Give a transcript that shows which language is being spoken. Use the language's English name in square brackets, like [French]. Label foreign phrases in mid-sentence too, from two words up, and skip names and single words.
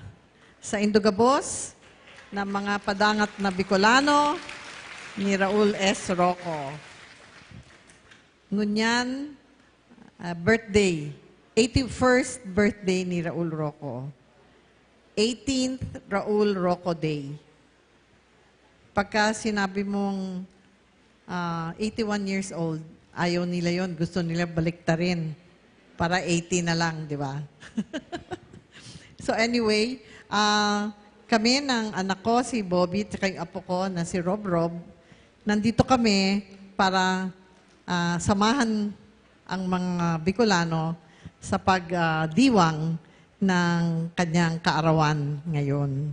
[Filipino] sa Indogabos ng mga padangat na Bicolano ni Raul S. Roco. Ngunyan, birthday, 81st birthday ni Raul Roco. 18th Raul Roco Day. Pagka sinabi mong 81 years old, ayaw nila yon, gusto nila baliktarin para 80 na lang, di ba? So anyway, kami ng anak ko, si Bobby, at yung apo ko na si Rob Rob, nandito kami para samahan ang mga Bicolano sa pagdiwang ng kanyang kaarawan ngayon.